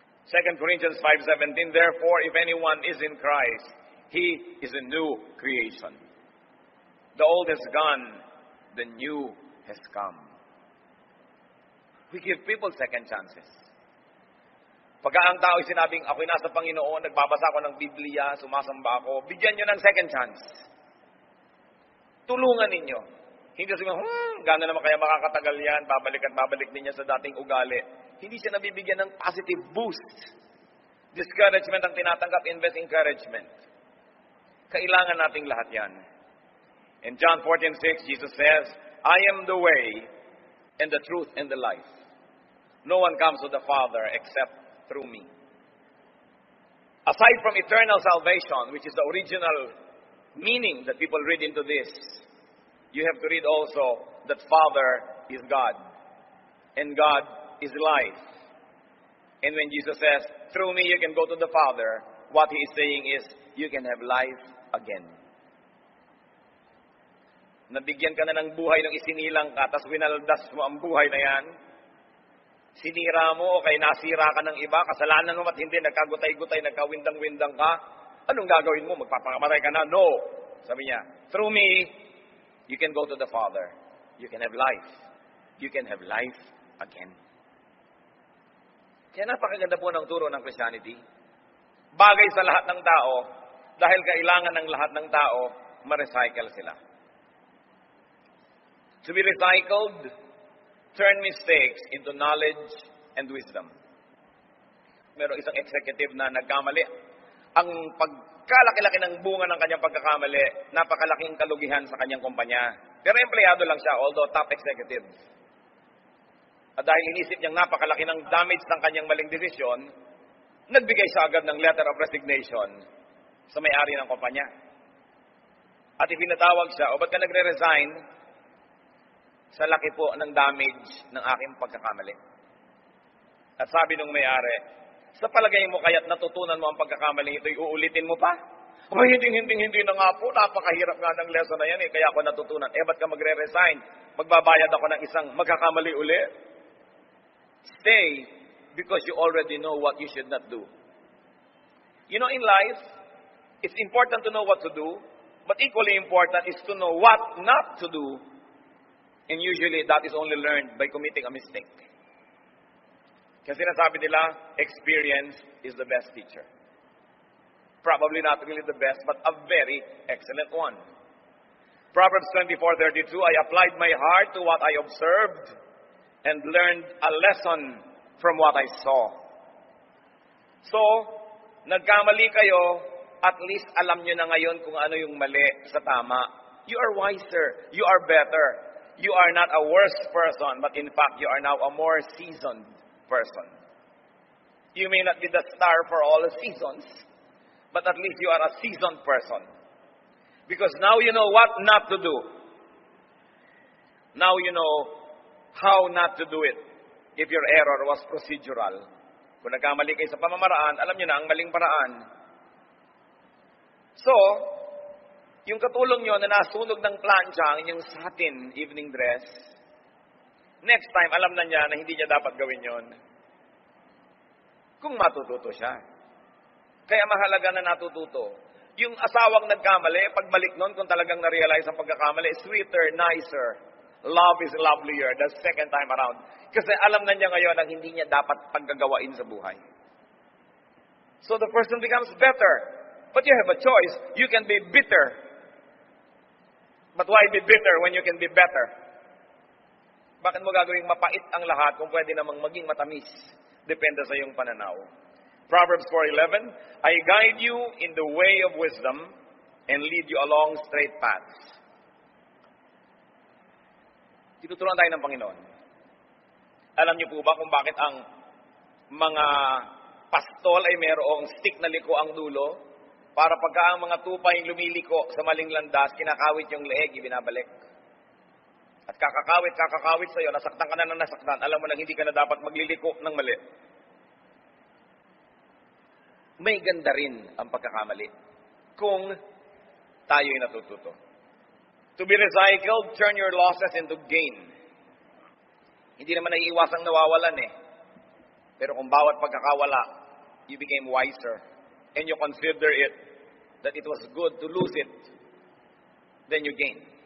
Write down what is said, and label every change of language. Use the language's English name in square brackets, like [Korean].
[English] 2 Corinthians 5:17, therefore, if anyone is in Christ, he is a new creation. The old has gone, the new has come. We give people second chances. [Filipino] Pagka ang tao ay sinabing, ako'y nasa Panginoon, nagbabasa ako ng Biblia, sumasamba ako, bigyan nyo ng second chance. Tulungan ninyo. Hindi sabihin, gano'n naman kaya makakatagal yan, babalik at babalik din niya sa dating ugali. Hindi siya nabibigyan ng positive boost. Discouragement ang tinatanggap, [English] invest encouragement. [Filipino] Kailangan nating lahat yan. [English] In John 14:6, Jesus says, I am the way and the truth and the life. No one comes to the Father except through me. Aside from eternal salvation, which is the original meaning that people read into this, you have to read also that Father is God and God is life. And when Jesus says, through me you can go to the Father, what He is saying is, you can have life again. [Filipino] Nabigyan ka na ng buhay nung isinilang ka, tapos winaldas mo ang buhay na yan. Sinira mo o kay nasira ka ng iba, kasalanan mo at hindi, nagkagutay-gutay, nagkawindang-windang ka, anong gagawin mo? Magpapamatay ka na? No. Sabi niya, [English] through me, you can go to the Father. You can have life. You can have life again. [Filipino] Kaya napakaganda po ng turo ng Christianity. Bagay sa lahat ng tao, dahil kailangan ng lahat ng tao, ma-recycle sila. [English] To be recycled, turn mistakes into knowledge and wisdom. [Filipino] Merong isang executive na nagkamali. Ang pagkalaki-laki ng bunga ng kanyang pagkakamali, napakalaking kalugihan sa kanyang kumpanya. Pero empleyado lang siya, although top executive. At dahil inisip niyang napakalaki ng damage ng kanyang maling desisyon, nagbigay siya agad ng letter of resignation sa may-ari ng kumpanya. At ipinatawag siya, o ba't ka nagre-resign? Sa laki po ng damage ng aking pagkakamali. At sabi nung may-ari, sa palagay mo kaya't natutunan mo ang pagkakamali ito'y uulitin mo pa? Ay, hindi na nga po, napakahirap nga ng lesson na yan kaya ako natutunan. Ba't ka magre-resign? Magbabayad ako ng isang magkakamali uli? [English] Stay, because you already know what you should not do. You know, in life, it's important to know what to do, but equally important is to know what not to do. And usually, that is only learned by committing a mistake. [Filipino] Kasi sinasabi nila, [English] experience is the best teacher. Probably not really the best, but a very excellent one. Proverbs 24:32, I applied my heart to what I observed and learned a lesson from what I saw. [Filipino] So, nagkamali kayo, at least alam nyo na ngayon kung ano yung mali sa tama. [English] You are wiser. You are better. You are not a worse person, but in fact, you are now a more seasoned person. You may not be the star for all the seasons, but at least you are a seasoned person. Because now you know what not to do. Now you know how not to do it if your error was procedural. [Filipino] Kung nagkamali kayo sa pamamaraan, alam nyo na ang maling paraan. So, yung katulong nyo na nasunog ng plancha ang inyong satin evening dress, Next time, alam na niya na hindi niya dapat gawin yon. Kung matututo siya. Kaya mahalaga na natututo. Yung asawang nagkamali, pagbalik nun, kung talagang na-realize ang pagkakamali, [English] sweeter, nicer. Love is lovelier the second time around. [Filipino] Kasi alam na niya ngayon ang hindi niya dapat paggagawain sa buhay. [English] So the person becomes better. But you have a choice. You can be bitter. But why be bitter when you can be better? [Filipino] Bakit mo gagawing mapait ang lahat kung pwede namang maging matamis? Depende sa iyong pananaw. [English] Proverbs 4:11, I guide you in the way of wisdom and lead you along straight paths. [Filipino] Tinuturuan tayo ng Panginoon. Alam niyo po ba kung bakit ang mga pastol ay mayroong stick na liko ang dulo? Para pagka ang mga tupay lumiliko sa maling landas, kinakawit yung leeg, ibinabalik. At kakakawit sa'yo, nasaktan ka na ng nasaktan, alam mo na hindi ka na dapat magliliko ng mali. May ganda rin ang pagkakamali kung tayo'y natututo. [English] To be recycled, turn your losses into gain. [Filipino] Hindi naman naiiwasang nawawalan eh. Pero kung bawat pagkakawala, [English] you became wiser and you consider it that it was good to lose it, then you gain.